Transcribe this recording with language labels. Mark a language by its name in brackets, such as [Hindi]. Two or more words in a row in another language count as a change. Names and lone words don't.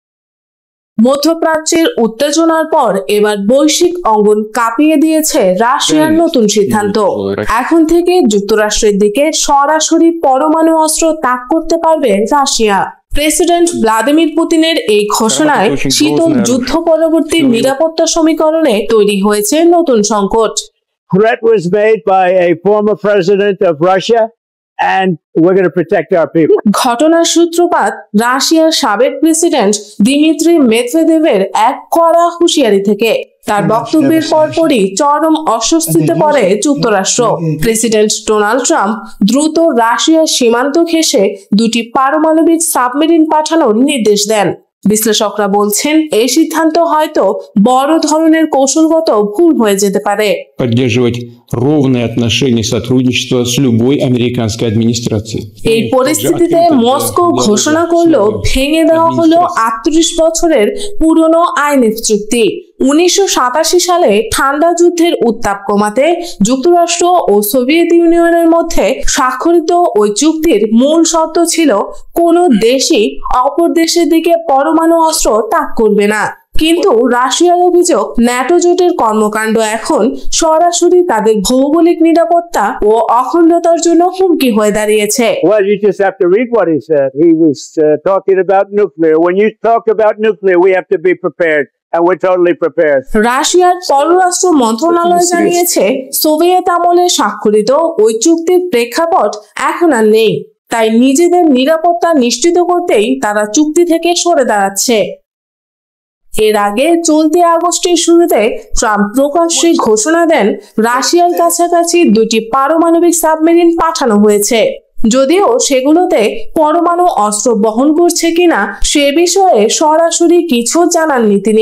[Bangla] মধ্যপ্রাচ্যের উত্তেজনার পর এবার বৈশ্বিক অঙ্গন কাঁপিয়ে দিয়েছে রাশিয়ার নতুন সিদ্ধান্ত। এখন থেকে যুক্তরাষ্ট্রের দিকে সরাসরি পরমাণু অস্ত্র তাক করতে পারবে রাশিয়া। প্রেসিডেন্ট ভ্লাদিমির পুতিনের এই ঘোষণায় শীতল যুদ্ধ পরবর্তী নিরাপত্তা সমীকরণে তৈরি হয়েছে নতুন সংকট। [English] Threat was made by a former president of Russia. And we're going to protect our people. [Bangla] ঘটনার সূত্রপাত রাশিয়ার সাবেক প্রেসিডেন্ট দিমিত্রি মেদভেদেভের এক কড়া হুঁশিয়ারি থেকে। তার বক্তব্যের পরপরই চরম অস্বস্তিতে পড়ে যুক্তরাষ্ট্র। প্রেসিডেন্ট ডোনাল্ড ট্রাম্প দ্রুত রাশিয়ার সীমান্ত ঘেঁষে দুটি পারমাণবিক সাবমেরিন পাঠানোর নির্দেশ দেন। বিশ্লেষকরা বলছেন এই সিদ্ধান্ত হয়তো বড় ধরনের কৌশলগত ভুল হয়ে যেতে পারে। [Russian] Поддерживать ровные отношения сотрудничества с любой американской администрацией. [Bangla] এই পরিস্থিতিতে মস্কো ঘোষণা করলো ভেঙে দেওয়া হলো 38 বছরের পুরনো আইনএফ চুক্তি। 1987 সালে ঠান্ডা যুদ্ধের উত্তাপ কমাতে যুক্তরাষ্ট্র ও সোভিয়েত ইউনিয়নের মধ্যে স্বাক্ষরিত ওই চুক্তির মূল শর্ত ছিল কোনো দেশই অপর দেশের দিকে পরমাণু অস্ত্র তাক করবে না। কিন্তু রাশিয়ার অভিযোগ ন্যাটো জোটের কর্মকাণ্ড এখন সরাসরি তাদের ভৌগোলিক নিরাপত্তা ও অখণ্ডতার জন্য হুমকি হয়ে দাঁড়িয়েছে। [English] Well, you just have to read what he said. He was talking about nuclear. When you talk about nuclear, we have to be prepared. And we're totally prepared. [Bangla] রাশিয়ার পররাষ্ট্র মন্ত্রণালয় জানিয়েছে সোভিয়েত আমলে স্বাক্ষরিত ওই চুক্তির প্রেক্ষাপট এখন আর নেই, তাই নিজেদের নিরাপত্তা নিশ্চিত করতেই তারা চুক্তি থেকে সরে দাঁড়াচ্ছে। এর আগে চলতি আগস্টের শুরুতে ট্রাম্প প্রকাশ্যে ঘোষণা দেন রাশিয়ার কাছাকাছি 2টি পারমাণবিক সাবমেরিন পাঠানো হয়েছে, যদিও সেগুলোতে পরমাণু অস্ত্র বহন করছে কিনা সে বিষয়ে সরাসরি কিছু জানাননি তিনি।